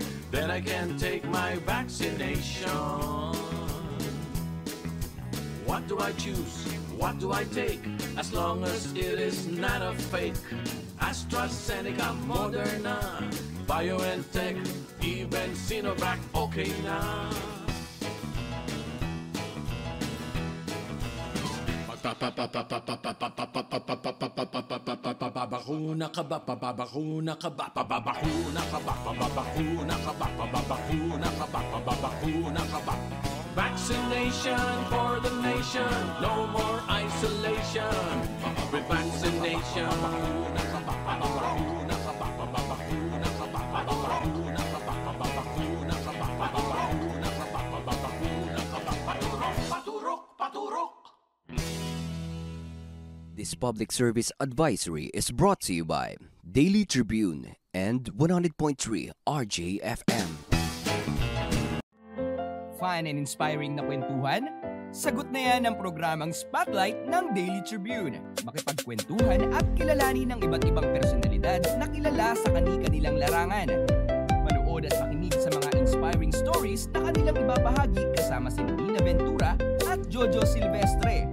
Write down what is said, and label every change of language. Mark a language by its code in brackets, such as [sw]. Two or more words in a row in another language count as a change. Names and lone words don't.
[en] Then I can take my vaccination. What do I choose? What do I take? As long as it is not a fake. AstraZeneca, Moderna, BioNTech, even Sinovac, okay na. [tl] Babakuna ka ba? Babakuna ka ba? Babakuna ka ba? Babakuna ka ba? Babakuna ka ba? Babakuna ka ba? [en] Vaccination for the nation, no more isolation. With vaccination. [tl] Babakuna ka ba? Babakuna ka ba? Babakuna ka ba? Babakuna ka ba? Babakuna ka ba? Babakuna ka ba? Babakuna ka ba? Paturok, paturok, paturok. [en] This public service advisory is brought to you by Daily Tribune and 100.3 RJFM. Fun and inspiring [tl] na kwentuhan, Sagot na yan ang programang Spotlight ng Daily Tribune. Makipagkwentuhan at kilalanin ng iba't ibang personalidad na kilala sa kani-kanilang larangan. Manood at makinig sa mga [en] inspiring stories [tl] na kanilang ibabahagi kasama si Nina Ventura at Jojo Silvestre.